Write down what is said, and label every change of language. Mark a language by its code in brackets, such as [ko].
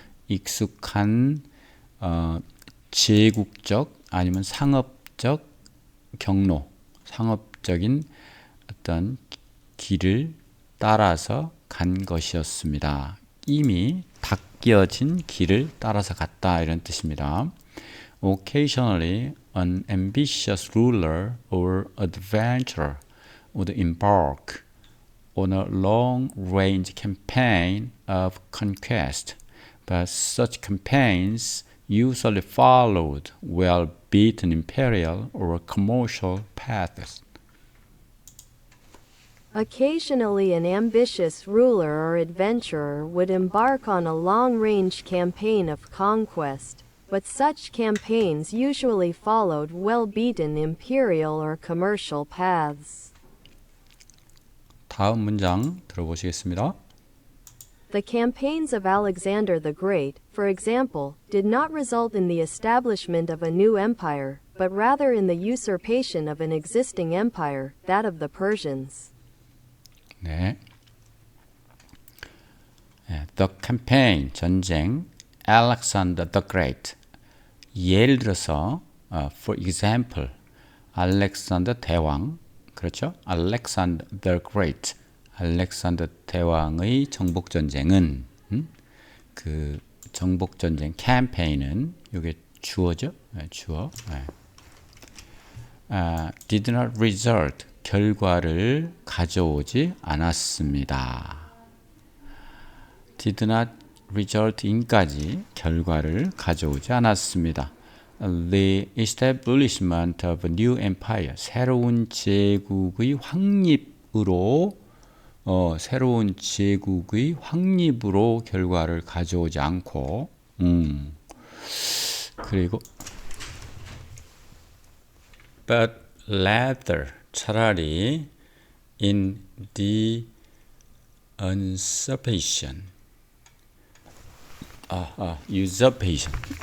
[ko] 익숙한 제국적 아니면 상업적 경로 상업적인 어떤 길을 따라서 간 것이었습니다. 이미 닦여진 길을 따라서 갔다 이런 뜻입니다. [en] Occasionally, an ambitious ruler or adventurer would embark on a long-range campaign of conquest, but such campaigns usually followed well-beaten imperial or commercial paths. Occasionally an ambitious ruler or adventurer would embark on a long-range campaign of conquest, but such campaigns usually followed well-beaten imperial or commercial paths. [ko] 다음 문장 들어보시겠습니다. [en] The campaigns of Alexander the Great, for example, did not result in the establishment of a new empire, but rather in the usurpation of an existing empire, that of the Persians. [ko] 네. [en] The campaign, 전쟁, Alexander the Great. [ko] 예를 들어서, [en] for example, [ko] 알렉산더 대왕, 그렇죠? [en] Alexander the Great. [ko] 알렉산더 대왕의 정복 전쟁은 그 정복 전쟁 캠페인은 이게 주어죠? 주어. [en] did not result [ko] 결과를 가져오지 않았습니다. [en] did not result in까지 [ko] 결과를 가져오지 않았습니다. [en] The establishment of a new empire [ko] 새로운 제국의 확립으로 결과를 가져오지 않고 그리고 [en] but rather 차라리 in the usurpation of an existing